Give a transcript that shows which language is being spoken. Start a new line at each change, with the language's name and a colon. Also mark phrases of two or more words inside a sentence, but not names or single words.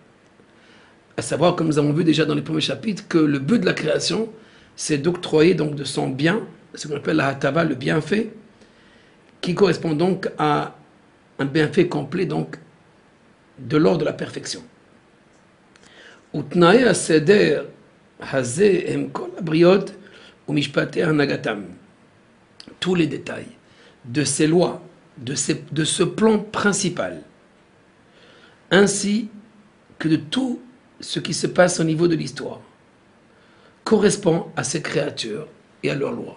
French: À savoir, comme nous avons vu déjà dans les premiers chapitres, que le but de la création, c'est d'octroyer donc de son bien, ce qu'on appelle la Hatava, le bienfait, qui correspond donc à un bienfait complet, donc de l'ordre de la perfection.
Hebrew: ותנאי הסדר הזה הם כל הבריות ומשפטי הנהגתם.
French: Tous les détails de ces lois, de ce plan principal, ainsi que de tout ce qui se passe au niveau de l'histoire, correspond à ces créatures et à leurs lois.